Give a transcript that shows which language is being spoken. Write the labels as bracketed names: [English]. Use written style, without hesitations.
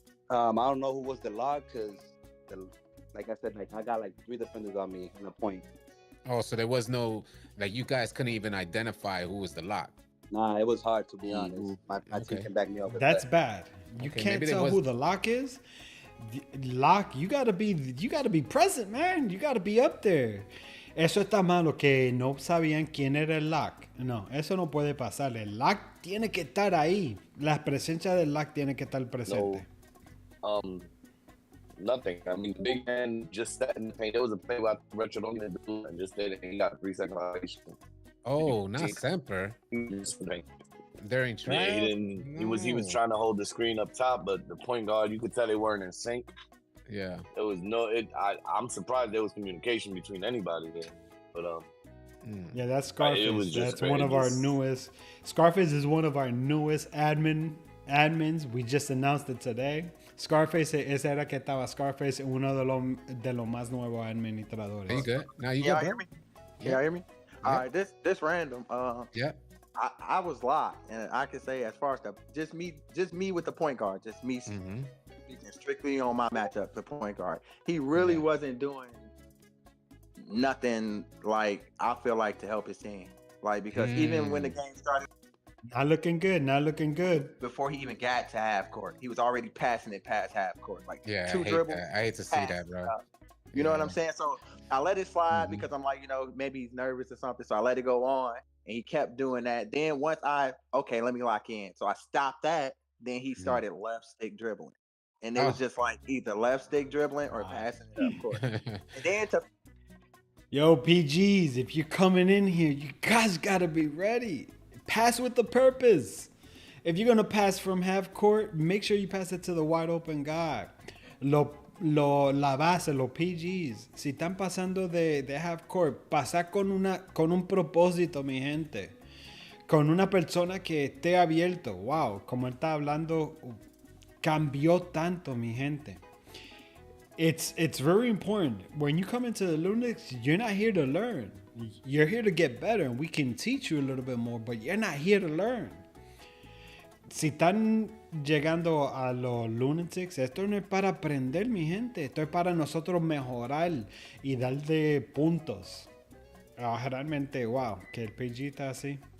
[English] I don't know who was the lock because, like I said, I got like 3 defenders on me in a point. Oh, so there was no, like, you guys couldn't even identify who was the lock. Nah, it was hard, to be honest. My team can back me up with That's that. bad. You can't tell who the lock is. Lock, you gotta be present, man. You gotta be up there. [Spanish] Eso está malo, que no sabían quién era el lock. No, eso no puede pasar. El lock tiene que estar ahí. La presencia del lock tiene que estar presente. [English] No, nothing. I mean, the big man just sat in the paint. There was a play where Retro on the and just did it, and he got a 3-second violation. Oh, not Semper. During tryouts? Yeah, he didn't. No. He was trying to hold the screen up top, but the point guard, you could tell they weren't in sync. Yeah. There was no. I'm surprised there was communication between anybody there, but Yeah, that's Scarface. That's one of our newest. Scarface is one of our newest admins. We just announced it today. [Spanish] Scarface, ese era que estaba Scarface, uno de los más nuevos administradores. [English] Are you good? Now you good, bro? Hear me? Yeah. Y'all hear me? Yeah. All right, this random. Yeah. I was locked, and I can say as far as just me with the point guard, just me speaking strictly on my matchup, the point guard. He really wasn't doing nothing, like, I feel like, to help his team. Like, because even when the game started, not looking good. Before he even got to half court, he was already passing it past half court. Like, yeah, 2 dribbles. I hate to see that, bro. You know what I'm saying? So I let it slide because I'm like, maybe he's nervous or something. So I let it go on. And he kept doing that. Then once let me lock in. So I stopped that. Then he started left stick dribbling. And it was just like either left stick dribbling or passing it up court. And then Yo, PGs, if you're coming in here, you guys gotta be ready. Pass with the purpose. If you're gonna pass from half court, make sure you pass it to the wide open guy. [Spanish] La base, los PGs, si están pasando de half court, pasar con un propósito, mi gente, con una persona que esté abierto. Wow, como él está hablando, cambió tanto, mi gente. [English] It's very important. When you come into the Lunatics, you're not here to learn. You're here to get better, and we can teach you a little bit more, but you're not here to learn. [Spanish] Si están llegando a los Lunatics, esto no es para aprender, mi gente. Esto es para nosotros mejorar y darle puntos. Realmente, wow, que el PG está así.